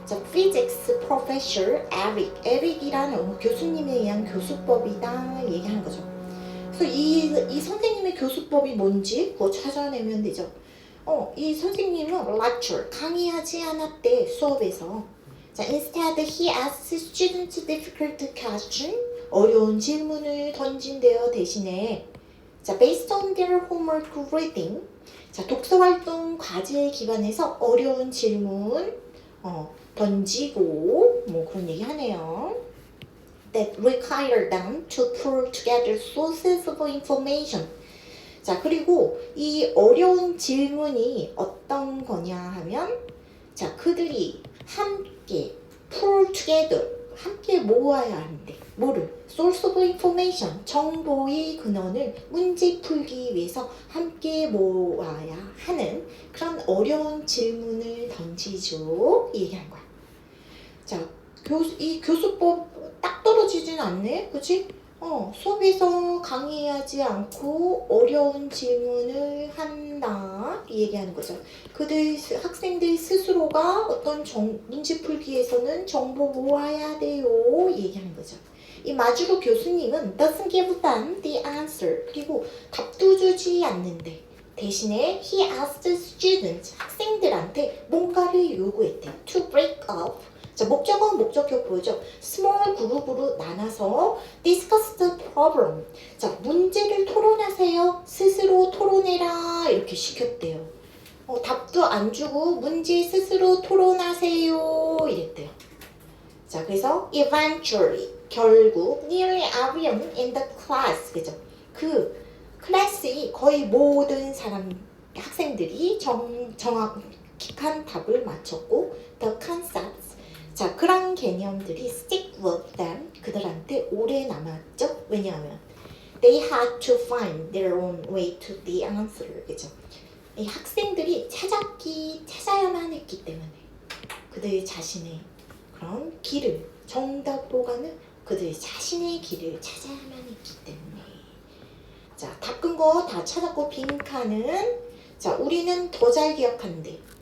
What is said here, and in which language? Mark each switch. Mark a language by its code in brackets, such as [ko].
[en] physics professor [ko] 에릭이라는 교수님에 의한 교수법이다 얘기하는 거죠. 그래서 이 선생님의 교수법이 뭔지 그거 찾아내면 되죠. 이 선생님은 lecture 강의하지 않았대 수업에서. [en] instead he asked students difficult question [ko] 어려운 질문을 던진대요. 대신에 [en] based on their homework reading [ko] 독서활동 과제에 기반해서 어려운 질문 던지고 뭐 그런 얘기 하네요. [en] That require them to pull together sources of information. [ko] 그리고 이 어려운 질문이 어떤 거냐 하면 그들이 함께 [en] pull together [ko] 함께 모아야 하는데 뭐를? [en] source of information [ko] 정보의 근원을 문제 풀기 위해서 함께 모아야 하는 그런 어려운 질문을 던지죠 얘기한 거야. 이 교수법 딱 떨어지진 않네, 그치? 수업에서 강의하지 않고 어려운 질문을 한다 얘기하는 거죠. 학생들 스스로가 어떤 문제 풀기에서는 정보 모아야 돼요 얘기하는 거죠. 이 마주로 교수님은 [en] doesn't give them the answer [ko] 그리고 답도 주지 않는데 대신에 [en] he asked students [ko] 학생들한테 뭔가를 요구했대. [en] to break up [ko] 목적어는 목적격 보이죠? [en] small [ko] 그룹으로 나눠서 [en] discuss the problem. [ko] 문제를 토론하세요. 스스로 토론해라 이렇게 시켰대요. 답도 안 주고 문제 스스로 토론하세요 이랬대요. [en] 그래서 eventually 결국 nearly everyone in the class 그죠? [ko] 그 클래스의 거의 모든 학생들이 정확한 답을 맞췄고 [en] the concepts [ko] 그런 개념들이 [en] stick with them [ko] 그들한테 오래 남았죠. [en] 왜냐하면 they had to find their own way to the answer 그죠? [ko] 이 학생들이 찾아야만 했기 때문에 그들 자신의 그런 길을 정답으로 가는 그들 자신의 길을 찾아야만 했기 때문에 닦은 거 다 찾았고 빈칸은 우리는 더 잘 기억하는데